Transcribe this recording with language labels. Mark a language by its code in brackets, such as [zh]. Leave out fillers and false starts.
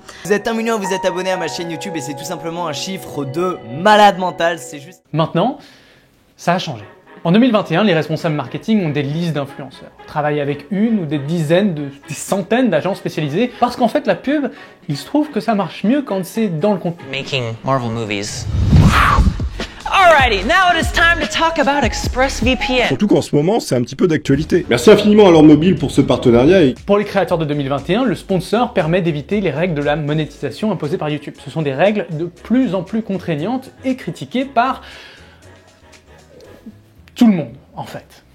[fr] Vous êtes 1 million, vous êtes abonné à ma chaîne YouTube et c'est tout simplement un chiffre de malade mental, c'est juste... Maintenant, ça a changé. En 2021, les responsables marketing ont des listes d'influenceurs, travaillent avec une ou des dizaines, des centaines d'agents spécialisés, parce qu'en fait la pub, il se trouve que ça marche mieux quand c'est dans le contenu. [en] Making Marvel movies. Alrighty, now it is time to talk about ExpressVPN. [fr] Surtout qu'en ce moment, c'est un petit peu d'actualité. Merci infiniment à Lord Mobile pour ce partenariat. Pour les créateurs de 2021, le sponsor permet d'éviter les règles de la monétisation imposées par YouTube. Ce sont des règles de plus en plus contraignantes et critiquées par tout le monde, en fait.